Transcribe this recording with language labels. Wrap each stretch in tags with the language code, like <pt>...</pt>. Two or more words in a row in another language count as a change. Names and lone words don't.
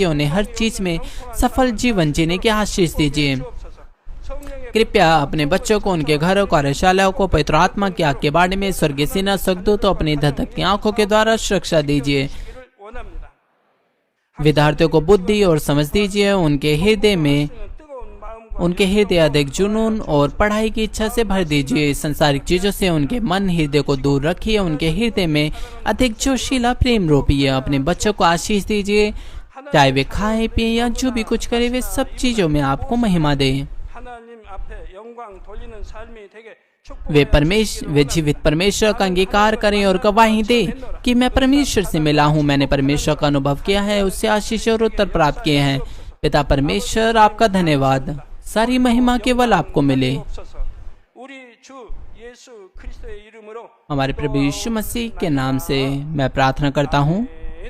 <hi>उन्हें हर चीज में सफल जीवन जीने की आशीष दीजिए। कृपया अपने बच्चों को, उनके घरों, कार्यशालाओं को पवित्र आत्मा की आग के बाड़े में स्वर्गीय सेना स्वर्गदूतों अपनी धधकती आंखों के द्वारा सुरक्षा दीजिए।</hi> <ko>원합니다.</ko> <hi>विद्यार्थियों को बुद्धि और समझ दीजिए। उनके हृदय</hi> <ko>뜨거운 마음과</ko> <hi>अधिक जुनून और पढ़ाई की इच्छा से भर दीजिए। संसारिक चीजों से उनके मन हृदय को दूर रखिए। उनके हृदय में अधिक जोशीला प्रेम रोपिए। अपने बच्चों को आशीष दीजिए। चाहे वे खाए पिए या जो भी कुछ करे, वे सब चीजों में आपको महिमा दें।</hi> <ko>하나님 앞에 영광 돌리는 삶이 되게</ko> <hi>वे जीवित परमेश्वर का अंगीकार करें और गवाही दे कि मैं परमेश्वर से मिला हूँ। मैंने परमेश्वर का अनुभव किया है, उससे आशीष और उत्तर प्राप्त किए हैं। पिता परमेश्वर, आपका धन्यवाद। सारी महिमा केवल आपको मिले।</hi> <ko>우리 주 예수 그리스도의 이름으로</ko> <hi>हमारे प्रभु यीशु मसीह के नाम से मैं प्रार्थना करता हूँ।</hi>